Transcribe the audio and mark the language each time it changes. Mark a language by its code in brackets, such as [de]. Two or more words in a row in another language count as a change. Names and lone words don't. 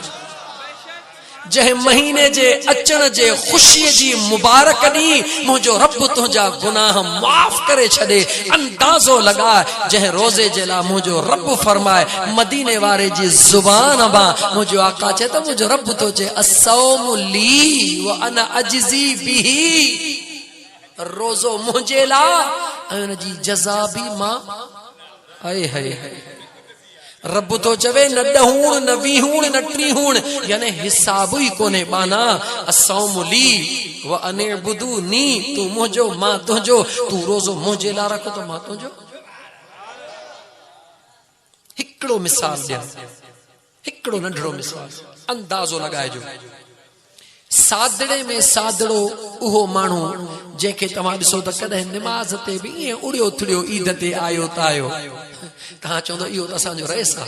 [sd] जंहिं महीने जे अचण जे खुशीअ जी मुबारक ॾी मुंहिंजो रब तुंहिंजा गुनाह माफ़ करे छॾे। अंदाज़ो लगा जंहिं रोज़े जे लाइ मुंहिंजो रब फरमाए, मदीने वारे जी ज़ुबान मां मुंहिंजो आका चए त मुंहिंजो रब थो चए, [ar] الصوم لي وأنا أجزي به. [sd] रोज़ो मुंहिंजे लाइ ऐं हुन जी जज़ा बि मां। हाय हाय हाय, रब तो चवे न ॾहूण न वीहूण न टीहूण, यानी हिसाब ही कोने बाना। [ar] الصوم لي وأنِ اعبدوني, [sd] तू मुंहिंजो मां तुंहिंजो, तू रोज़ो मुंहिंजे लाइ रख तो मां तुंहिंजो। हिकिड़ो मिसाल ॾियां, हिकिड़ो नंढड़ो मिसाल, अंदाज़ो लॻाइजो। सादड़े में सादड़ो उहो माण्हू जंहिंखे तव्हां ॾिसो त कॾहिं निमाज़ ते बि ईअं उड़ियो थुड़ियो ईद ते आयो त आयो, तव्हां चवंदो इहो त असांजो रहिस आहे।